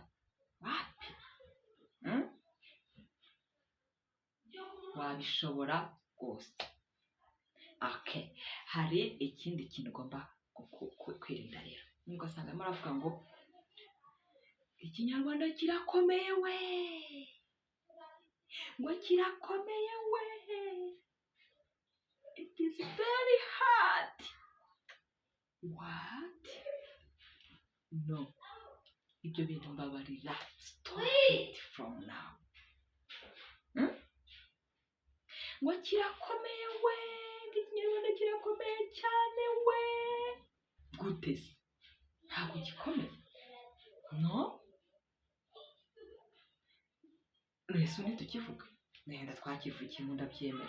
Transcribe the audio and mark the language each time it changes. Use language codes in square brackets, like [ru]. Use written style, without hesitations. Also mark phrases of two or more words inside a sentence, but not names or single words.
[rw] Wapi. Wabishobora rwose. Okay, hari ikindi kintu ugomba kwirinda rero. Ugasanga muravuga ngo ikinyarwanda kirakomeye we, ngo kirakomeye we, [en] it is very hard. What? [rw] No, ibyo bintu mbabarira, [en] stop it from now. [rw] Ngo kirakomeye we, ikinyarwanda kirakomeye cyane we. Gute se? Ntabwo gikomeye? No? Nese ntitukivuga, nenda twakivugiye mu ndabyemera.